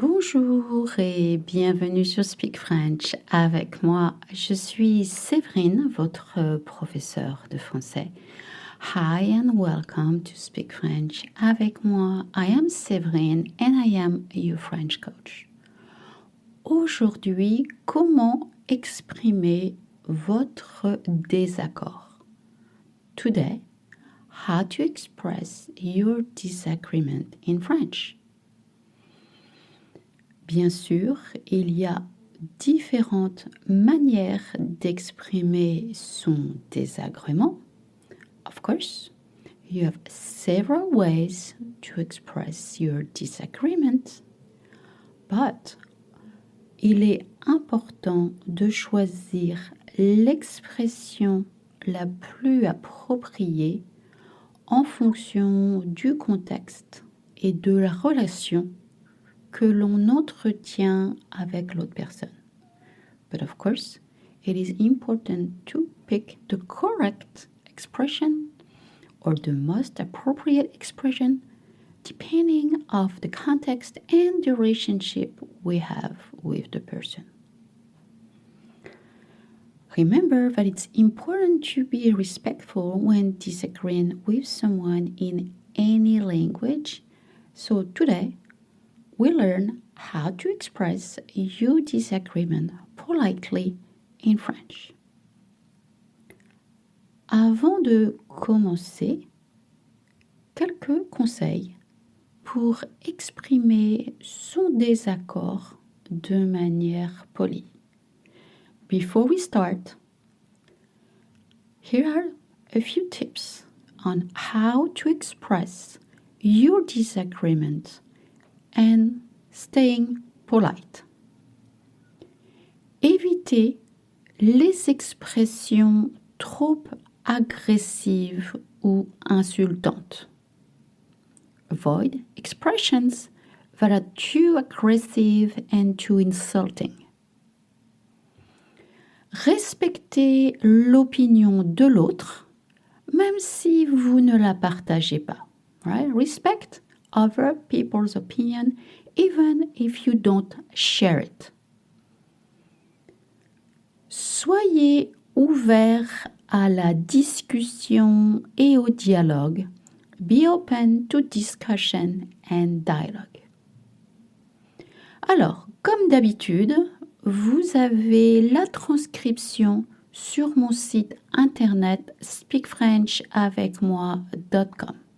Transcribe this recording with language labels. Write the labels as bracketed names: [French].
[French] Bonjour et bienvenue sur Speak French. Avec moi, je suis Séverine, votre professeure de français. [English] Hi and welcome to Speak French. Avec moi, I am Séverine and I am your French coach. [French] Aujourd'hui, comment exprimer votre désaccord? [English] Today, how to express your disagreement in French. [French] Bien sûr, il y a différentes manières d'exprimer son désagrément. [English] Of course, you have several ways to express your disagreement, but [French] il est important de choisir l'expression la plus appropriée en fonction du contexte et de la relation que l'on entretient avec l'autre personne. [English] But of course, it is important to pick the correct expression or the most appropriate expression depending of the context and the relationship we have with the person. Remember that it's important to be respectful when disagreeing with someone in any language. So today, we learn how to express your disagreement politely in French. [French] Avant de commencer, quelques conseils pour exprimer son désaccord de manière polie. [English] Before we start, here are a few tips on how to express your disagreement and staying polite. [French] Évitez les expressions trop agressives ou insultantes. [English] Avoid expressions that are too aggressive and too insulting. [French] Respectez l'opinion de l'autre, même si vous ne la partagez pas. [English] Right? Respect other people's opinion, even if you don't share it. [French] Soyez ouvert à la discussion et au dialogue. [English] Be open to discussion and dialogue. [French] Alors, comme d'habitude, vous avez la transcription sur mon site internet speakfrenchavecmoi.com.